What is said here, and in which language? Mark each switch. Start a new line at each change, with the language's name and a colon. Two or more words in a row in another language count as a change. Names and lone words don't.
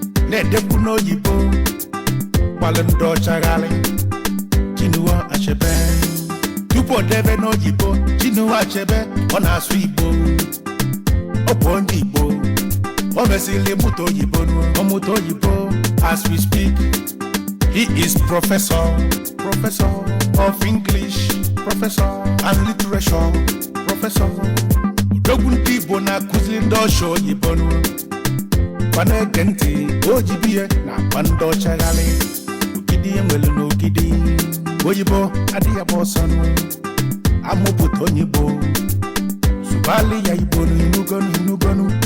Igbo: na-edekwu n'oyibo, gbalụ ndị ọcha ghalị. Chinua Achebe. Tupu o debe n'oyibo, Chinua Achebe, ọ na-asụ Igbo. Ọ bụ onye Igbo. O mesịrị mụta oyibo nụ, ọ mụta oyibo.
English: As we speak, he is professor, professor of English, professor and literature, professor.
Igbo: Odogwu ndị Igbo na-akụzi ndị ọcha oyibo nụ. Kwa na-ege ntị, o ji biye na akpa ndị ọcha ghalị. Ogidi e nwere n'ogidi, oyibo adịghị agba ọsọ nụ. Amụpụta onye Igbo, zụbali ya Igbo nụ, inugonu, inugonu.